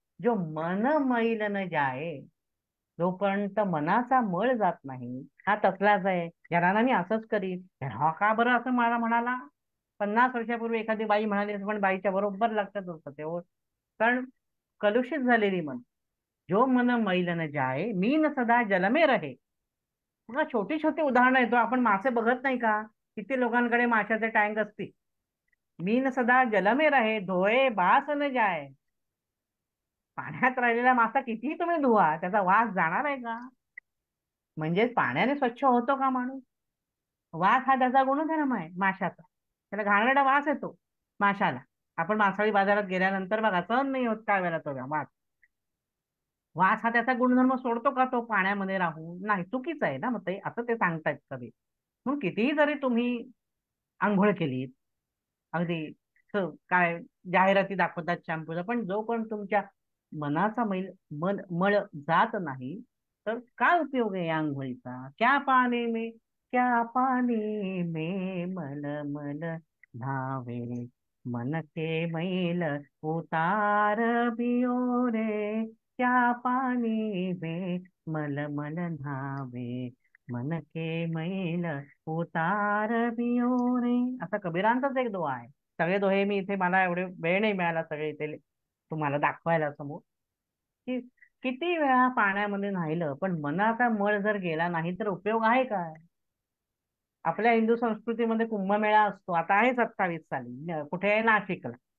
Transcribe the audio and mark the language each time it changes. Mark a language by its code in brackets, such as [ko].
[hi] जो मन मैल न जाये, [mr] जोपर्यंत मनाचा मळ जात नाही, हा तसलाच आहे. घराना मी असंच करीन, हा का बरं असं मला म्हणाला? 50 वर्षापूर्वी एखादी बाई म्हणाली, पण बाईच्या बरोबर लक्षात होतं ते, कारण कलुषित झालेली मन. [hi] जो मन मैल न जाये, मीन सदा जल में रहे. [mr] बघा, छोटी छोटी उदाहरणं येतो, आपण मासे बघत नाही का? किती लोकांकडे माशाचे टँक असतील. [hi] मीन सदा जल में रहे, धोये बास न जाय. [mr] पाण्यात राहिलेला मासा कितीही तुम्ही धुवा, त्याचा वास जाणार आहे का? म्हणजेच पाण्याने स्वच्छ होतो का माणूस? वास हा त्याचा गुणधर्म आहे माशाचा. त्याला घाणेरडा वास येतो माशाला. आपण मासळी बाजारात गेल्यानंतर बघा सहन नाही होत काय वेळेला तो वास. वास हा त्याचा गुणधर्म सोडतो का तो पाण्यामध्ये राहून? नाही, चुकीचं आहे ना. मग ते असं ते सांगतायत कवी. म्हणून कितीही जरी तुम्ही आंघोळ केलीत, अगदी काय जाहिराती दाखवतात शॅम्पूला, पण जोपर्यंत तुमच्या मनाचा मळ जात नाही, तर काय उपयोग आहे या आंघोळीचा? [hi] क्या पानी में मल मल धावे, मन के मैल उतार बियो रे. क्या पानी में मल मल धावे, मन के मैल उतार बियो रे. [mr] असा कबीरांचाच एक दोहा आहे. सगळे दोहे मी इथे, मला एवढे वेळ नाही मिळाला सगळे इथे तुम्हाला दाखवायला समोर, की किती वेळा पाण्यामध्ये न्हायलं पण मनाचा मळ जर गेला नाही तर उपयोग आहे काय? आपल्या हिंदू संस्कृतीमध्ये कुंभमेळा असतो. आता आहे 27 साली, कुठे आहे? नाशिकला.